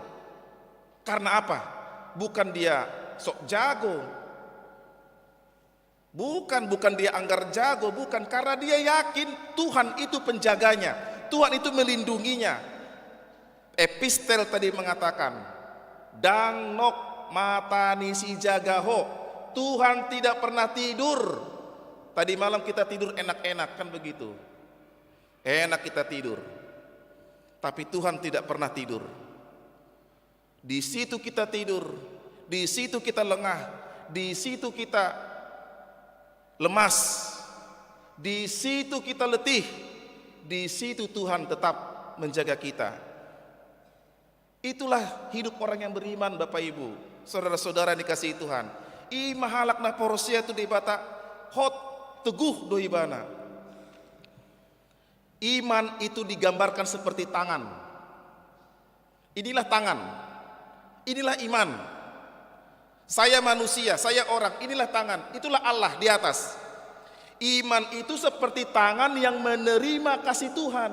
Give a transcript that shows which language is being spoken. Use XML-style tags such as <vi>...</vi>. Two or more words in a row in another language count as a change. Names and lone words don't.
<id>Karena apa? Bukan dia sok jago, bukan dia anggar jago, bukan, karena dia yakin Tuhan itu penjaganya, Tuhan itu melindunginya. Epistel tadi mengatakan,</id> <bbc>dang nok matani si jagaho,</bbc> <id>Tuhan tidak pernah tidur. Tadi malam kita tidur enak-enak, kan begitu, enak kita tidur, tapi Tuhan tidak pernah tidur. Di situ kita tidur, di situ kita lengah, di situ kita lemas, di situ kita letih, di situ Tuhan tetap menjaga kita. Itulah hidup orang yang beriman, Bapak Ibu, saudara-saudara dikasihi Tuhan.</id> <bbc>I mahalakna porosia tu debata hot teguh doibana.</bbc> <id>Iman itu digambarkan seperti tangan. Inilah tangan, inilah iman. Saya manusia, saya orang, inilah tangan, itulah Allah di atas. Iman itu seperti tangan yang menerima kasih Tuhan.</id>